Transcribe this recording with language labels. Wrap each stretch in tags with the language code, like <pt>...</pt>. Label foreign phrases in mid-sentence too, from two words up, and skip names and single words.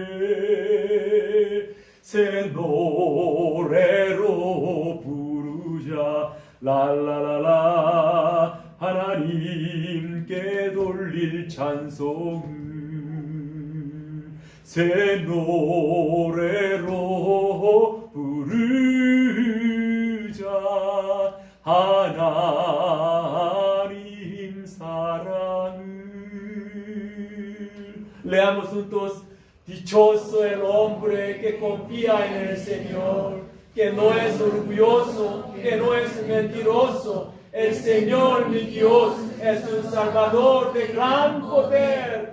<ko>새 노래로 부르자 랄라라라 하나님께 돌릴 찬송을 새 노래로 부르자 하나님 사랑을.</ko> <es>Leamos juntos. Dichoso el hombre que confía en el Señor, que no es orgulloso, que no es mentiroso. El Señor, mi Dios, es un Salvador de gran poder.</es>